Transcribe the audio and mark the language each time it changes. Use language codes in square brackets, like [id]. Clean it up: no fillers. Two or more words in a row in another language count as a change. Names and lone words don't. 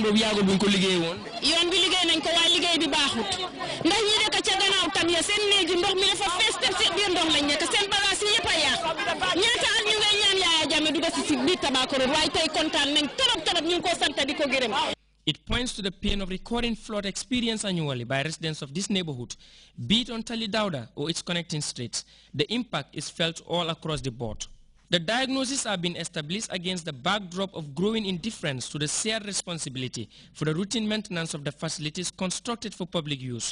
[wo] boobu yàggul buñ ko liggéey woon yoon bi liggéey nañ ko waaye liggéey bi baaxut ndax ñi nekk ca gannaaw tam ya seen néegi ndox mi dafa fees te seen biir ndox lañ nekk seen bagage yi yëpp a yàq ñaata at ñu ngay ñaan Yaaya Jammeh du si biir Tobacco Road waaye tey kontaan nañ torop ñu ngi ko sant di ko gërëm. [en] It points to the pain of recurring flood experience annually by residents of this neighborhood, be it on Tali Dauda or its connecting streets. The impact is felt all across the board. The diagnoses are being established against the backdrop of growing indifference to the shared responsibility for the routine maintenance of the facilities constructed for public use.